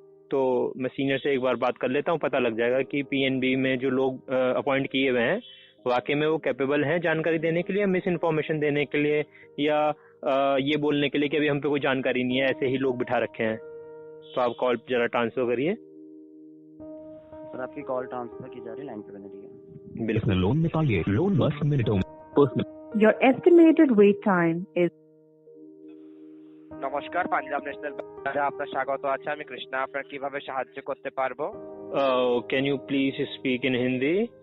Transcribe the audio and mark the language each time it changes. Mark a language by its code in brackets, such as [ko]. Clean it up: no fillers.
[hi] तो मैं सीनियर से एक बार बात कर लेता हूँ, पता लग जाएगा कि पीएनबी में जो लोग अपॉइंट किए हुए हैं वाकई में वो कैपेबल हैं जानकारी देने के लिए, मिस इन्फॉर्मेशन देने के लिए, या ये बोलने के लिए कि अभी हम पे कोई जानकारी नहीं है, ऐसे ही लोग बिठा रखे हैं। तो आप कॉल जरा ट्रांसफर करिए। सर आपकी कॉल ट्रांसफर की जा रही है, लाइन पे बने रहिए। बिल्कुल, लोन निकालिए, लोन बस मिनटों में। Personal [en] Your estimated wait time is [bn] নমস্কার, পাঞ্জাব ন্যাশনাল ব্যাংকে আপনার স্বাগত আছে। আমি কৃষ্ণা, আপনার কিভাবে সাহায্য করতে পারবো? [en] Can you please speak in Hindi?